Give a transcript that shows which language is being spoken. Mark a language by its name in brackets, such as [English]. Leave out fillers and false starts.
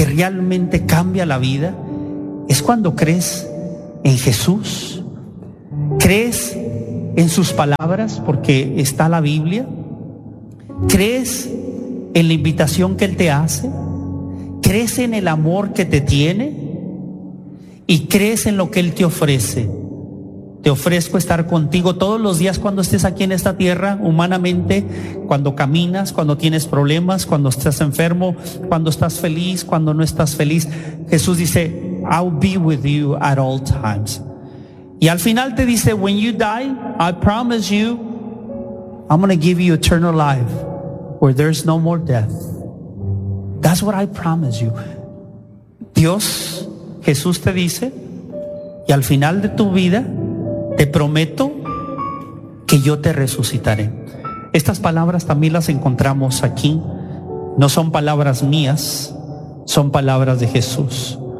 [Spanish] que realmente cambia la vida es cuando crees en Jesús, crees en sus palabras porque está la Biblia, crees en la invitación que Él te hace, crees en el amor que te tiene y crees en lo que Él te ofrece. Te ofrezco estar contigo todos los días cuando estés aquí en esta tierra, humanamente, cuando caminas, cuando tienes problemas, cuando estás enfermo, cuando estás feliz, cuando no estás feliz. Jesús dice, [English] I'll be with you at all times. [Spanish] Y al final te dice, [English] when you die, I promise you, I'm going to give you eternal life, where there's no more death. That's what I promise you. [Spanish] Dios, Jesús te dice, y al final de tu vida, te prometo que yo te resucitaré. Estas palabras también las encontramos aquí. No son palabras mías, son palabras de Jesús.